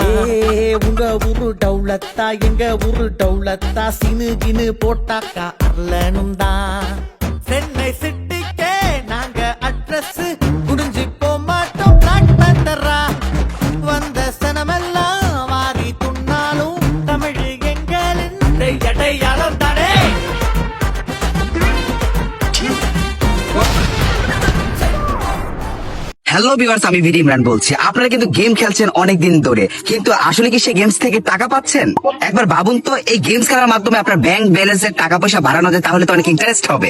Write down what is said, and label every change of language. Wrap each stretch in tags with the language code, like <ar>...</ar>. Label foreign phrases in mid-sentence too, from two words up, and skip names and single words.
<ta>உங்க ஊரு டவுலத்தா, எங்க ஊரு டவுலத்தா, சினு கினு போட்டாக்கா அரலனும் தான். சென்னை சிட்டிக்கே நாங்க அட்ரஸ், குடிஞ்சு போமாட்டோம் பிளாக் பேண்டரா. வந்த சனமெல்லாம் வாரி துண்ணாலும் தமிழ் எங்களின் அடையாளம் தானே.</ta> <en>Hello viewers,</en> <bn>আমি ভিডি ইমরান বলছি। আপনারা কিন্তু গেম খেলছেন অনেকদিন ধরে, কিন্তু আসলে কি সেই গেমস থেকে টাকা পাচ্ছেন? একবার ভাবুন তো, এই গেমস খেলার মাধ্যমে আপনার</bn> <en>bank balance's</en> <bn>টাকা পয়সা বাড়ানো যায়, তাহলে তো অনেক ইন্টারেস্ট হবে।</bn>